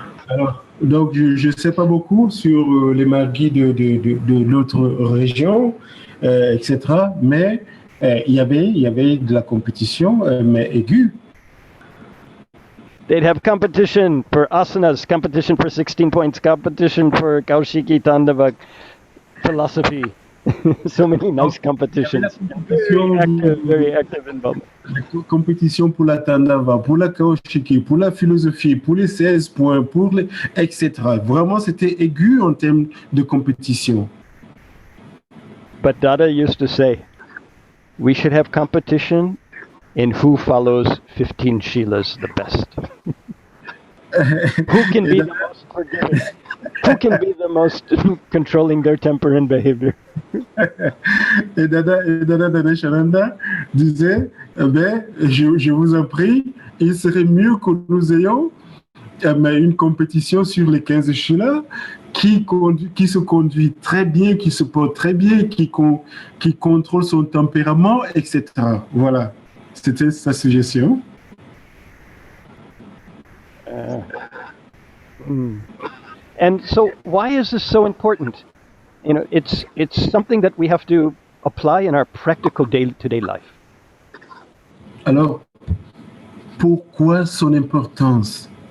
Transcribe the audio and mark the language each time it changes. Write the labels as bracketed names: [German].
[French] Alors, donc, je ne sais pas beaucoup sur les marguis de l'autre région, etc. Mais il y avait de la compétition, mais aiguë. [English] They'd have competition for asanas, competition for 16 points, competition for Kaushiki Tandava, philosophy. So many nice competitions. Very active involvement. [French] La compétition pour la Tandava, pour la Kaushiki, pour la philosophie, pour les 16 points, pour les, etc. Vraiment, c'était aigu en termes de compétition. [English] But Dada used to say, we should have competition in who follows 15 Shiilas the best. Who can be the most forgiving? Who can be the most controlling their temper and behavior? [French] Et Dada Danashananda disait, je vous en prie, il serait mieux que nous ayons une compétition sur les 15 Shiilas qui se conduit très bien, qui se porte très bien, qui contrôle son tempérament, etc. Voilà, c'était sa suggestion. [English] And so, why is this so important? You know, it's something that we have to apply in our practical day-to-day life. [French] Alors, pourquoi son importance?